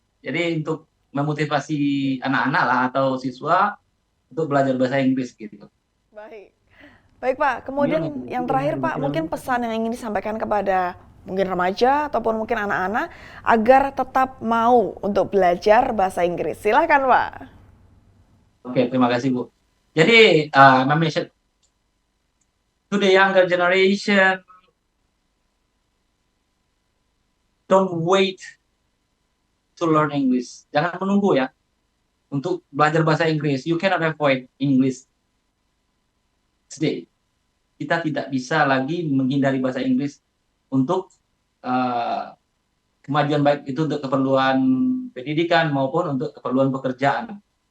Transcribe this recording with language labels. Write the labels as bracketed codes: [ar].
[id] Jadi untuk memotivasi anak-anak lah atau siswa untuk belajar bahasa Inggris gitu. Baik Pak, kemudian yang terakhir Pak, mungkin pesan yang ingin disampaikan kepada mungkin remaja ataupun mungkin anak-anak agar tetap mau untuk belajar bahasa Inggris. Silakan Pak. Oke, terima kasih Bu. [en] Jadi, to the younger generation, don't wait to learn English. [id] Jangan menunggu ya untuk belajar bahasa Inggris. [en] You cannot avoid English today. [id] Kita tidak bisa lagi menghindari bahasa Inggris untuk kemajuan, baik itu untuk keperluan pendidikan maupun untuk keperluan pekerjaan.